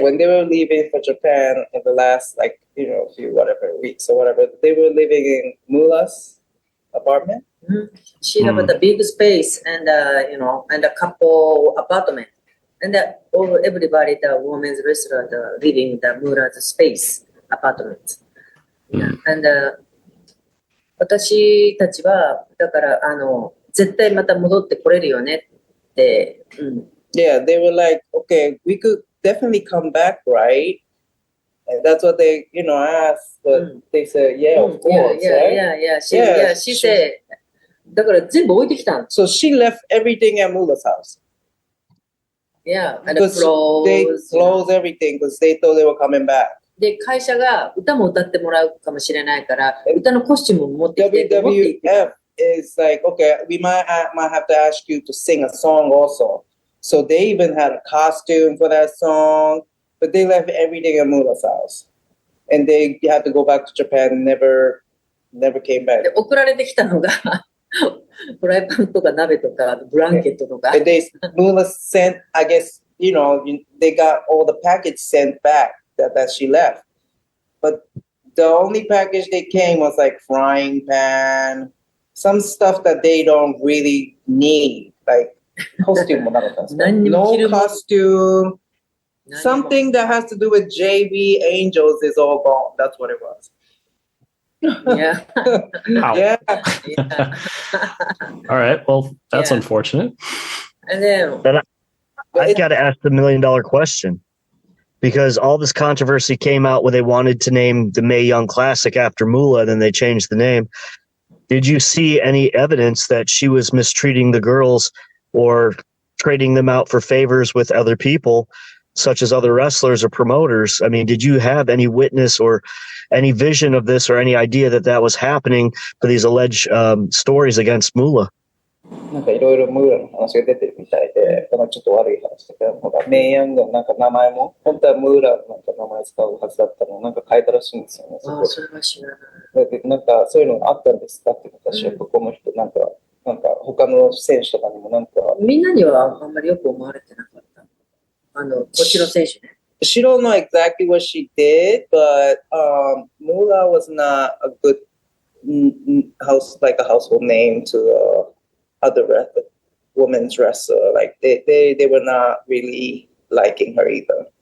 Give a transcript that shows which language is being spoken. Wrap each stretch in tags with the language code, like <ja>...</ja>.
<en>so when they were leaving for Japan in the last, like, few whatever weeks or whatever, they were living in Moola's apartment. She had a big space and, and a couple apartment. And everybody, the women's wrestler, living in the Moola's space. apartments. Yeah.</en> <ja>And 私たちは、だから、絶対また戻ってこれるよねって、</ja> <en>Yeah, they were like, okay, we could definitely come back, right? And that's what they, asked. But they said, yeah, of course, right? Yeah, she said,</en> <ja>だから全部置いてきたん。</ja> <en>So she left everything at Moola's house. Yeah, and Because they closed everything because they thought they were coming back.</en> <ja>で、会社が歌も歌ってもらうかもしれないから、歌のコスチュームも持ってきてと思って言ってた。</ja> <en>WWF is like, okay, we might have to ask you to sing a song also. So they even had a costume for that song, but they left everything at Moola's house. And they had to go back to Japan and never came back.</en> <ja>で、送られてきたのが、フライパンとか鍋とか、ブランケットとか。</ja> <en>And Moola sent, I guess, they got all the package sent back that she left. But the only package they came was like frying pan, some stuff that they don't really need, like costume. No costume. Something that has to do with JV Angels is all gone. That's what it was. Yeah. Yeah. All right. Well, that's unfortunate. And then I've got to ask the $1 million question. Because all this controversy came out when they wanted to name the Mae Young Classic after Moola, then they changed the name. Did you see any evidence that she was mistreating the girls or trading them out for favors with other people, such as other wrestlers or promoters? I mean, did you have any witness or any vision of this or any idea that was happening for these alleged stories against Moola?</en> <ja>なんかいろいろムーラの話が出てるみたいで、ちょっと悪い話だけど、メイヤングのなんか名前も、本当はムーラのなんか名前使うはずだったのをなんか変えたらしいんですよね。ああ、それは知らない。で、なんかそういうのがあったんですかって私はここの人、なんか他の選手とかにもなんか。みんなにはあんまりよく思われてなかった。こっちの選手ね。</ja> <en>She don't know exactly what she did, but Moola was not a good household name to other women's wrestler. Like they were not really liking her either.</en>